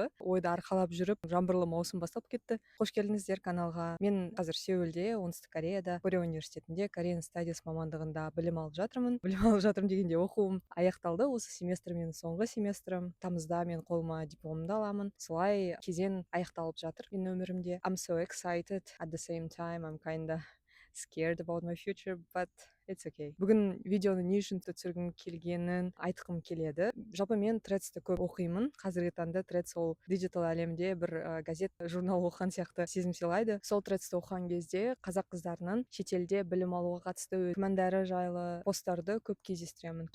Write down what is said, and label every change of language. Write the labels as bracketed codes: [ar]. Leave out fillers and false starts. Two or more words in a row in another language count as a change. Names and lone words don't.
[kk] Ойды арқалап жүріп, жаңбырлы маусым бастап кетті. Қош келдіңіздер каналға. Мен қазір Сеулде, оңтүстік Кореяда, Коре университетінде [en] Korean Studies [kk] мамандығында білім алып жатырмын. Білім алып жатырмын дегенде оқуым аяқталды. Осы семестр менің соңғы семестрім. Тамызда мен қолыма дипломымды аламын. Солай кезең аяқталып жатыр менің өмірімде. [en] I'm so excited. At the same time, I'm kinda scared about my future, but it's okay. [kk] Бүгін видеоны не үшін түсіргім келгенін айтқым келеді. Жалпы мен Threads'ті көп оқимын. Қазіргі таңда Threads ол диджитал әлемде бір газет, журнал оқыған сияқты сезім сыйлайды. Сол Threads'ті оқыған кезде қазақ қыздарының шетелде білім алуға қатысты күмәндары жайлы посттарды көп кездестіремін.